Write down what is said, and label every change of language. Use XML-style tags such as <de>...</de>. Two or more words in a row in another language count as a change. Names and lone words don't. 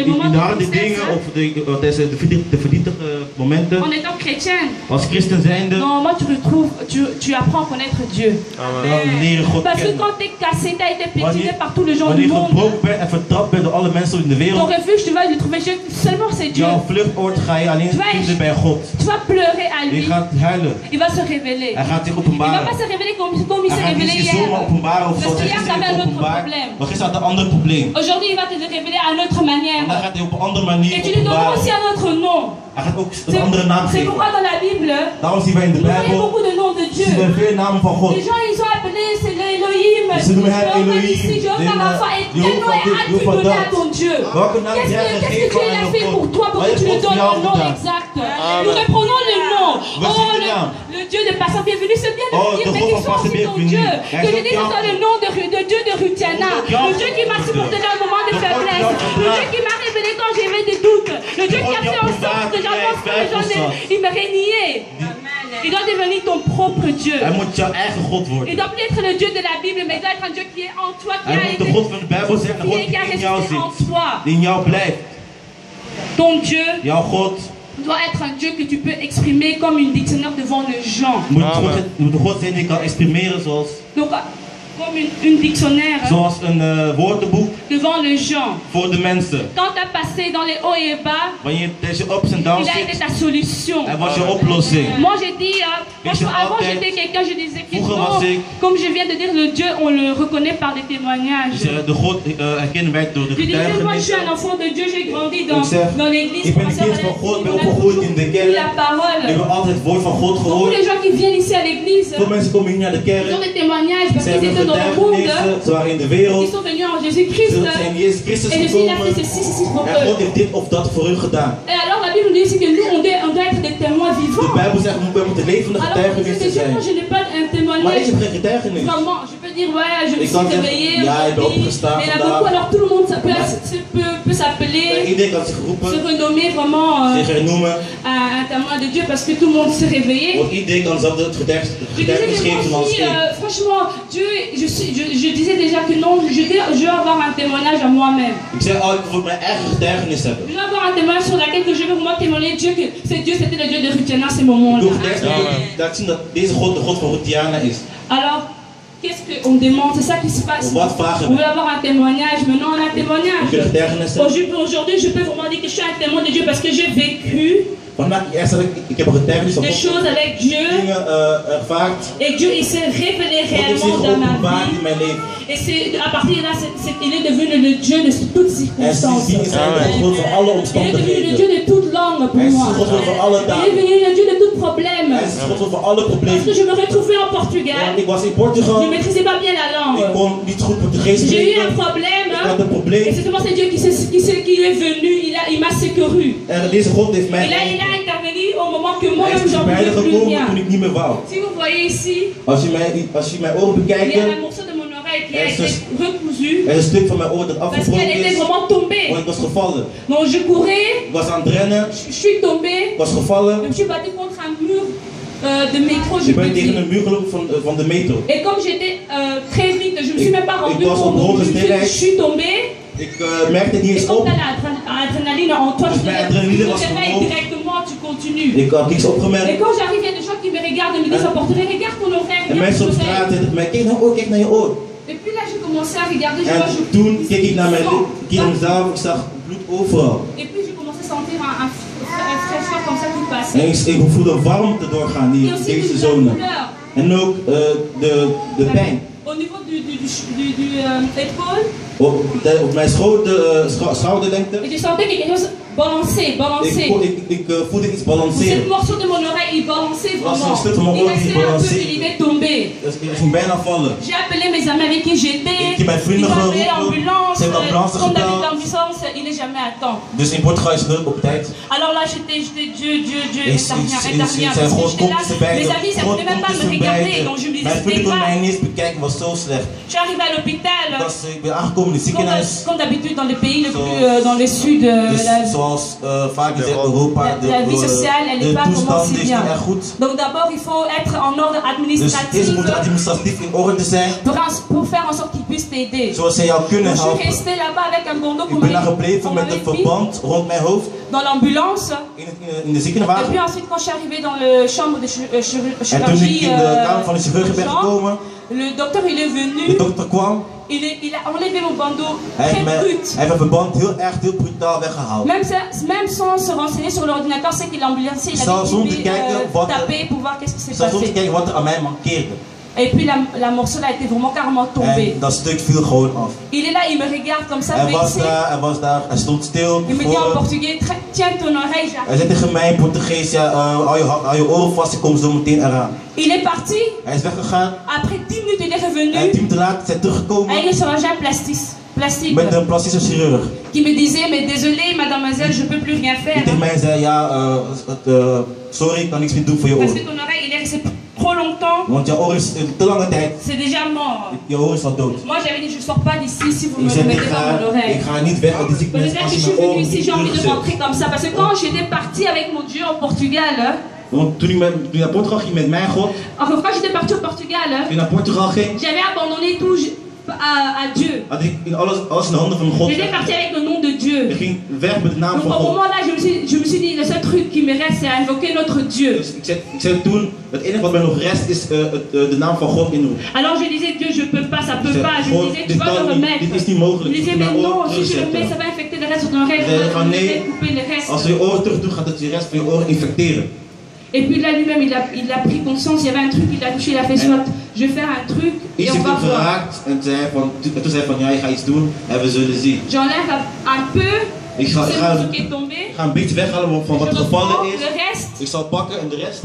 <nl>In moments de de harde</nl> <fr>tristesse.</fr> <nl>dingen of tijdens de verdrietige momenten.</nl> <fr>En étant chrétien,</fr> <nl>Als christen zijnde,</nl> <fr>normalement tu apprends à connaître Dieu.</fr> <nl>dan leer je God</nl> <fr>Parce que</fr> <nl>kennen.</nl> <fr>quand tu es cassé, tu as été piétiné par tous les gens du</fr> <nl>Wanneer je</nl> <fr>monde.</fr> <nl>gebroken bent en vertrapt bent door alle mensen in de</nl> <fr>Ton</fr> <nl>wereld,</nl> <fr>refuge, tu vas le trouver seulement c'est Dieu.</fr> <nl>jouw vluchtoord ga je alleen vinden bij God.</nl> <fr>Tu vas pleurer à</fr> <nl>Je</nl> <fr>lui.</fr> <nl>gaat huilen.</nl> <fr>Il va se révéler.</fr> <nl>Hij gaat zich</nl> <fr>Il ne va</fr> <nl>openbaren.</nl> <fr>pas se révéler comme il</fr> <nl>Hij</nl> <fr>s'est</fr> <nl>gaat niet</nl> <fr>révélé</fr> <nl>zich zomaar</nl> <fr>hier.</fr> <nl>openbaren of</nl> <fr>Parce</fr> <nl>zoals hij</nl> <fr>qu'hier,</fr> <nl>gisteren</nl> <fr>t'avais un</fr> <nl>heeft</nl> <fr>autre</fr> <nl>openbaar.</nl> <fr>problème.</fr> <nl>Maar gisteren had hij een ander probleem.</nl> <fr>Aujourd'hui, il va te révéler à une autre manière.</fr> <nl>Vandaag gaat hij op een andere manier</nl> <fr>Et tu lui donneras aussi</fr> <nl>openbaren.</nl> <fr>un autre nom.</fr> <nl>Hij gaat ook een andere naam</nl> <fr>C'est</fr> <nl>geven.</nl> <fr>pourquoi dans la Bible,</fr> <nl>Daarom zien wij in de</nl> <fr>nous voyons</fr> <nl>Bijbel,</nl> <fr>beaucoup de noms de Dieu.</fr> <nl>zien wij veel namen van God.</nl> <fr>Les gens, ils ont appelé, c'est l'Elohim.</fr> <nl>Ze noemen hem Elohim,</nl> <fr>Ici, Jéhovah Rapha. Et quel nom as-tu donné à ton Dieu?</fr> <nl>Welke naam heb jij</nl> <fr>Qu'est-ce que</fr> <nl>gegeven</nl> <fr>Dieu</fr> <nl>aan</nl> <fr>a</fr> <nl>jouw</nl> <fr>fait pour</fr> <nl>God?</nl> <fr>toi pour</fr> <nl>Wat</nl> <fr>que tu</fr> <nl>heeft</nl> <fr>lui</fr> <nl>God voor</nl> <fr>donnes</fr> <nl>jou</nl> <fr>le nom</fr> <nl>gedaan?</nl> <fr>exact? Nous reprenons le nom. Voici Oh, le nom. le Dieu de patience, bienvenue, c'est bien de Oh, dire,</fr> <nl>de</nl> <fr>mais</fr> <nl>God</nl> <fr>qui</fr> <nl>van</nl> <fr>sont aussi</fr> <nl>patience,</nl> <fr>ton</fr> <nl>bienvenue.</nl> <fr>Dieu.</fr> <nl>Hij</nl> <fr>Que</fr> <nl>is</nl> <fr>je</fr> <nl>ook</nl> <fr>dise</fr> <nl>jouw</nl> <fr>dans le nom de Dieu de Rutiana.</fr> <nl>ook jouw</nl> <fr>Le Dieu qui m'a</fr> <nl>God.</nl> <fr>supporté dans un moment de</fr> <nl>De God</nl> <fr>faiblesse.</fr> <nl>jouw</nl> <fr>Le</fr> <nl>God.</nl> <fr>Dieu qui m'a révélé quand j'avais des doutes. Le Dieu qui a</fr> <nl>God</nl> <fr>fait en</fr> <nl>jouw</nl> <fr>sorte que</fr> <nl>God.</nl> <fr>j'avance que les gens</fr> <nl>Twijfels.</nl> <fr>il me régnait. Il doit devenir ton propre Dieu.</fr> <nl>Hij moet jouw eigen God</nl> <fr>Il</fr> <nl>worden.</nl> <fr>doit plus être le Dieu de la Bible, mais il doit être un Dieu qui est en toi, qui</fr> <nl>Hij</nl> <fr>a</fr> <nl>moet de</nl> <fr>été</fr> <nl>God van de Bijbel zijn, een God</nl> <fr>qui a</fr> <nl>die in jou</nl> <fr>resté en</fr> <nl>zit.</nl> <fr>toi.</fr> <nl>Die in jou blijft.</nl> <fr>Ton Dieu</fr> <nl>Jouw God</nl> <fr>doit être un Dieu que tu peux exprimer comme une dictionnaire devant les gens.</fr> <nl>moet de God zijn die kan exprimeren zoals</nl> <fr>Donc, comme une dictionnaire</fr> <nl>zoals een woordenboek</nl> <fr>devant les gens.</fr> <nl>voor de mensen.</nl> <fr>Quand tu as passé dans les hauts et bas,</fr> <nl>Wanneer deze ups en downs</nl> <fr>il a été</fr> <nl>zit,</nl> <fr>ta solution.</fr> <nl>hij was je oplossing.</nl> <fr>Moi j'ai dit, franchement, avant j'étais quelqu'un, je disais que non, comme je viens de dire, le Dieu, on le reconnaît par des témoignages.</fr> <nl>De God herkennen wij door de</nl> <fr>Je disais, moi je suis un</fr> <nl>getuigenissen.</nl> <fr>enfant de Dieu, j'ai grandi</fr> <nl>zeg,</nl> <fr>dans l'église.</fr> <nl>ik ben een kind van God, ben opgegroeid in de kerk.</nl> <fr>La parole.</fr> <nl>Ik heb altijd het woord van God</nl> <fr>Beaucoup</fr> <nl>gehoord.</nl> <fr>de gens qui viennent ici à l'église,</fr> <nl>Veel mensen komen hier naar de</nl> <fr>ils ont</fr> <nl>kerk.</nl> <fr>des témoignages parce</fr> <nl>Ze</nl> <fr>qu'ils</fr> <nl>hebben</nl> <fr>étaient dans le monde.</fr> <nl>getuigenissen, ze waren in de</nl> <fr>Ils</fr> <nl>wereld.</nl> <fr>sont venus en Jésus-Christ.</fr> <nl>Ze zijn in Jezus Christus</nl> <fr>Et Jésus il a</fr> <nl>gekomen.</nl> <fr>fait ceci pour</fr> <nl>En</nl> <fr>eux.</fr> <nl>God heeft dit of dat voor hun gedaan.</nl> <fr>Et alors la Bible nous dit aussi que nous, on doit être des témoins</fr> <nl>De</nl> <fr>vivants.</fr> <nl>Bijbel zegt, we moeten levende</nl> <fr>Alors je</fr> <nl>getuigenissen</nl> <fr>dis,</fr> <nl>zijn.</nl> <fr>moi je n'ai pas un</fr> <nl>Maar ik</nl> <fr>témoignage.</fr> <nl>heb geen getuigenis.</nl> <fr>Vraiment, je peux dire, ouais, je me</fr> <nl>Ik</nl> <fr>suis</fr> <nl>kan zeggen,</nl> <fr>réveillée</fr> <nl>ja, ik ben</nl> <fr>aujourd'hui.</fr> <nl>opgestaan</nl> <fr>Mais il y en a</fr> <nl>vandaag.</nl> <fr>beaucoup, alors tout le monde ça peut s'appeler,</fr> <nl>Iedereen kan zich</nl> <fr>se</fr> <nl>roepen,</nl> <fr>renommer vraiment</fr> <nl>zich hernoemen.</nl> <fr>un témoin de Dieu parce que tout le monde s'est réveillé.</fr> <nl>Want iedereen kan zelf het</nl> <fr>Je disais</fr> <nl>getuigenis</nl> <fr>que</fr> <nl>geven</nl> <fr>moi</fr> <nl>zoals</nl> <fr>aussi,</fr> <nl>ik.</nl> <fr>franchement, Dieu, je disais déjà que non, je veux avoir un témoignage à moi-même.</fr> <nl>Ik zei, oh, ik wil mijn eigen getuigenis hebben.</nl> <fr>Je veux avoir un témoignage sur laquelle que je veux vraiment témoigner Dieu que c'est Dieu, c'était le Dieu de Ruth à ce</fr> <nl>Ik</nl> <fr>moment-là.</fr> <nl>wil laten zien dat deze God de God van Rutiana is.</nl> <fr>Alors, qu'est-ce qu'on demande? C'est ça qui se passe.</fr> <nl>Wat vragen</nl> <fr>On</fr> <nl>we?</nl> <fr>veut avoir un témoignage, maintenant on a un</fr> <nl>Ik wil</nl> <fr>témoignage.</fr> <nl>getuigenis hebben.</nl> <fr>Aujourd'hui, je peux vraiment dire que je suis un témoin de Dieu parce que j'ai vécu</fr> <nl>Vandaag, eerst heb ik heb een getuigenis van</nl> <fr>des</fr> <nl>God.</nl> <fr>choses avec Dieu</fr> <nl>Dingen ervaard.</nl> <fr>et Dieu il s'est révélé</fr> <nl>God heeft zich</nl> <fr>réellement dans ma</fr> <nl>openbaard in</nl> <fr>vie.</fr> <nl>mijn leven.</nl> <fr>Et c'est à partir de là, il est devenu le Dieu de toutes</fr> <nl>En</nl> <fr>circonstances.</fr> <nl>sindsdien is hij de God van alle</nl> <fr>Il est devenu le</fr> <nl>omstandigheden.</nl> <fr>Dieu de toute langue pour</fr> <nl>Hij is</nl> <fr>moi.</fr> <nl>de God van alle</nl> <fr>Il est</fr> <nl>talen.</nl> <fr>devenu le Dieu de tout problème.</fr> <nl>Hij is de God van alle</nl> <fr>Parce que</fr> <nl>problemen.</nl> <fr>je me retrouvais en Portugal.</fr> <nl>Want ik was in</nl> <fr>Je</fr> <nl>Portugal.</nl> <fr>ne maîtrisais pas bien la</fr> <nl>Ik</nl> <fr>langue.</fr> <nl>kon niet goed Portugees</nl> <fr>J'ai eu un</fr> <nl>spreken.</nl> <fr>problème.</fr> <nl>Ik had een</nl> <fr>Et</fr> <nl>probleem.</nl> <fr>c'est seulement c'est Dieu qui est venu, il m'a secouru.</fr> <nl>En deze God heeft mij</nl> <fr>Et là, il a intervenu au moment que</fr> <nl>Hij</nl> <fr>moi-même</fr> <nl>is</nl> <fr>j'en</fr> <nl>bij</nl> <fr>pouvais plus</fr> <nl>gekomen</nl> <fr>rien.</fr> <nl>toen ik niet meer wou.</nl> <fr>Si vous voyez ici,</fr> <nl>Als je mijn oren</nl> <fr>il y a</fr> <nl>bekijkt,</nl> <fr>un morceau de mon oreille qui a Est-ce été recousu</fr> <nl>er is een stuk van mijn oor dat</nl> <fr>parce qu'elle</fr> <nl>afgebroken</nl> <fr>était</fr> <nl>is.</nl> <fr>vraiment tombée.</fr> <nl>Want ik was gevallen.</nl> <fr>Donc je courais,</fr> <nl>Ik was aan het rennen.</nl> <fr>je suis tombée,</fr> <nl>Ik was gevallen.</nl> <fr>je me suis battue contre un mur de métro, je</fr> <nl>Ik ben</nl> <fr>peux</fr> <nl>tegen</nl> <fr>dire.</fr> <nl>een muur gelopen van de metro.</nl> <fr>Et comme j'étais très vite, je me suis même pas rendue</fr> <nl>Ik was op</nl> <fr>compte,</fr> <nl>hoge</nl> <fr>je</fr> <nl>snelheid.</nl> <fr>suis tombée.</fr> <nl>Ik merkte het niet</nl> <fr>Et</fr> <nl>eens</nl> <fr>comme</fr> <nl>op.</nl> <fr>tu as l'adrénaline en toi,</fr> <nl>Dus</nl> <fr>tu</fr> <nl>mijn adrenaline was</nl> <fr>te réveilles</fr> <nl>omhoog.</nl> <fr>directement, tu continues.</fr> <nl>Ik had niks</nl> <fr>Et</fr> <nl>opgemerkt.</nl> <fr>quand j'arrive, il y a des gens qui me regardent et me disent, portrait, regarde ton oreille,</fr> <nl>En</nl> <fr>regarde</fr> <nl>mensen</nl> <fr>ton</fr> <nl>op straat</nl> <fr>oreille.</fr> <nl>zeiden mij, kijk naar je oor, kijk naar je oor.</nl> <fr>Et puis là, j'ai commencé à regarder, je vois,</fr> <nl>En</nl> <fr>je</fr> <nl>toen keek ik naar mijn</nl> <fr>sang.</fr> <nl>keer in mezelf, ik zag bloed overal.</nl> <fr>Et puis j'ai commencé à sentir un fraîcheur comme ça qui</fr> <nl>En</nl> <fr>passait.</fr> <nl>ik voelde een warmte doorgaan</nl> <fr>Et</fr> <nl>die</nl> <fr>aussi</fr> <nl>deze</nl> <fr>toute la</fr> <nl>zone.</nl> <fr>douleur.</fr> <nl>En ook de pijn.</nl> <fr>Au niveau du épaule,</fr> <nl>Op mijn schouderlengte.</nl> <fr>et je sentais quelque chose balancer.</fr> <nl>Ik voelde iets</nl> <fr>Cette</fr> <nl>balanceren.</nl> <fr>morceau de mon oreille, il balançait</fr> <nl>Was</nl> <fr>vraiment.</fr> <nl>een stuk van mijn</nl> <fr>Il</fr> <nl>oor die</nl> <fr>restait un peu,</fr> <nl>balanceerde.</nl> <fr>il est tombé.</fr> <nl>Dus ik ging bijna vallen.</nl> <fr>J'ai appelé mes amis avec qui j'étais.</fr> <nl>Ik heb mijn</nl> <fr>Ils</fr> <nl>vrienden</nl> <fr>ont appelé</fr> <nl>geroepen.</nl> <fr>l'ambulance.</fr> <nl>Ze hebben ambulance</nl> <fr>Comme d'habitude,</fr> <nl>gebeld.</nl> <fr>l'ambulance, il n'est jamais à temps.</fr> <nl>Dus in Portugal is het nooit op tijd.</nl> <fr>Alors là, j'étais Dieu,</fr> <nl>Is</nl> <fr>intervient.</fr> <nl>zijn God</nl> <fr>Parce que</fr> <nl>komt</nl> <fr>j'étais</fr> <nl>erbij.</nl> <fr>là, mes amis, ça ne</fr> <nl>God</nl> <fr>voulait même</fr> <nl>komt</nl> <fr>pas me regarder.</fr> <nl>erbij.</nl> <fr>Donc je me disais,</fr> <nl>Mijn</nl> <fr>c'était</fr> <nl>vrienden konden mij</nl> <fr>grave.</fr> <nl>niet eens bekijken, was zo slecht.</nl> <fr>Je suis arrivée à l'hôpital.</fr> <nl>Ik ben aangekomen in het ziekenhuis.</nl> <fr>Comme d'habitude dans les pays dans le sud,</fr> <nl>Dus zoals vaak is in Europa,</nl> <fr>la vie sociale, elle n'est</fr> <nl>de</nl> <fr>pas vraiment</fr> <nl>toestand</nl> <fr>si</fr> <nl>is niet</nl> <fr>bien.</fr> <nl>erg goed.</nl> <fr>Donc d'abord, il faut être en ordre</fr> <nl>Dus</nl> <fr>administratif</fr> <nl>eerst moet administratief in orde zijn,</nl> <fr>pour faire en sorte qu'ils puissent t'aider.</fr> <nl>zoals zij jou kunnen</nl> <fr>Donc, je suis</fr> <nl>helpen.</nl> <fr>restée là-bas avec un bandeau</fr> <nl>Ik ben daar gebleven met een</nl> <fr>mis</fr> <nl>verband rond mijn hoofd</nl> <fr>dans l'ambulance.</fr> <nl>in de</nl> <fr>Et</fr> <nl>ziekenwagen.</nl> <fr>puis ensuite, quand je suis arrivée dans la chambre de</fr> <nl>En toen ik</nl> <fr>chirurgie,</fr> <nl>in de kamer van de chirurg ben gekomen,</nl> <fr>le docteur il est</fr> <nl>de</nl> <fr>venu,</fr> <nl>dokter kwam,</nl> <fr>il a enlevé mon bandeau</fr> <nl>hij</nl> <fr>très</fr> <nl>heeft</nl> <fr>brut.</fr> <nl>mijn verband heel brutaal weggehaald.</nl> <fr>Même sans se renseigner sur l'ordinateur, c'est qu'il ambulancier, il</fr> <nl>Sans zonder</nl> <fr>avait</fr> <nl>kijken wat</nl> <fr>tapé pour voir qu'est-ce qui s'est</fr> <nl>Zelfs om te</nl> <fr>passé.</fr> <nl>kijken wat er aan mij mankeerde.</nl> <fr>Et puis la morceau a été vraiment carrément tombée.</fr> <nl>En dat stuk viel gewoon af.</nl> <fr>Il est là, il me regarde comme ça,</fr> <nl>Hij was</nl> <fr>vexé.</fr> <nl>daar, hij stond stil.</nl> <fr>Il me dit en portugais, tiens ton oreille,</fr> <nl>Hij zei tegen mij in Portugees, ja, hou je oren vast, ik kom zo meteen eraan.</nl> <fr>Il est parti,</fr> <nl>Hij is weggegaan</nl> <fr>après 10 minutes il est</fr> <nl>en 10</nl> <fr>revenu,</fr> <nl>minuten later is hij teruggekomen</nl> <fr>avec un chirurgien plastique</fr> <nl>met een plastische chirurg.</nl> <fr>qui me disait, mais désolé mademoiselle, je peux plus rien</fr> <nl>Die</nl> <fr>faire.</fr> <nl>tegen mij zei, ja, sorry, ik kan niks meer doen voor je</nl> <fr>Parce</fr> <nl>oor.</nl> <fr>que ton oreille, il est resté trop longtemps,</fr> <nl>Want jouw oor is te lange tijd,</nl> <fr>c'est déjà mort.</fr> <nl>je oor is al dood.</nl> <fr>Moi j'avais dit, je sors pas d'ici si vous</fr> <nl>Ik</nl> <fr>me</fr> <nl>zei,</nl> <fr>remettez pas mon</fr> <nl>ik</nl> <fr>oreille.</fr> <nl>ga niet weg uit de</nl> <fr>Peut-être</fr> <nl>ziekenhuis</nl> <fr>que</fr> <nl>als</nl> <fr>je</fr> <nl>je</nl> <fr>suis</fr> <nl>mijn oor</nl> <fr>venue</fr> <nl>niet</nl> <fr>ici, j'ai envie de</fr> <nl>terugzet.</nl> <fr>rentrer comme ça. Parce que quand j'étais partie avec mon Dieu au Portugal,</fr> <nl>Want toen ik naar Portugal ging met mijn God,</nl> <fr>Enfin, quand j'étais partie au Portugal,</fr> <nl>toen ik naar Portugal ging,</nl> <fr>j'avais abandonné tout à Dieu.</fr> <nl>had ik alles in de handen van God.</nl> <fr>J'étais partie avec le nom de Dieu.</fr> <nl>Ik ging weg met de naam</nl> <fr>Donc</fr> <nl>van</nl> <fr>au</fr> <nl>God.</nl> <fr>moment là, je me suis dit, le seul truc qui me reste, c'est à invoquer notre Dieu.</fr> <nl>Dus ik zei toen, het enige wat mij nog rest is de naam van God inroepen.</nl> <fr>Alors je disais, Dieu, je peux pas, ça peut</fr> <nl>Ik</nl> <fr>pas.</fr> <nl>zei,</nl> <fr>Je</fr> <nl>God,</nl> <fr>disais, tu vas le</fr> <nl>dit</nl> <fr>remettre.</fr> <nl>is niet</nl> <fr>Je</fr> <nl>mogelijk.</nl> <fr>disais, mais non, si je le mets, ça va infecter le reste de ton oreille.</fr> <nl>Nee,</nl> <fr>Je</fr> <nl>van</nl> <fr>vais</fr> <nl>nee,</nl> <fr>couper le reste.</fr> <nl>als je je oren terug doet, gaat het je rest van je oren infecteren.</nl> <fr>Et puis là lui-même, il a pris conscience, il y avait un truc, il a touché, il a fait soit, je vais faire un truc et</fr> <nl>Iets</nl> <fr>on</fr> <nl>heeft</nl> <fr>va</fr> <nl>hem</nl> <fr>voir.</fr> <nl>geraakt en toen zei hij van ja, je gaat iets doen en we zullen zien.</nl> <fr>J'enlève un peu</fr> <nl>Ik ga</nl> <fr>ce qui est tombé.</fr> <nl>een beetje weghalen van wat</nl> <fr>Je</fr> <nl>gevallen</nl> <fr>reprends</fr> <nl>is.</nl> <fr>le reste</fr> <nl>Ik zal pakken en de rest</nl>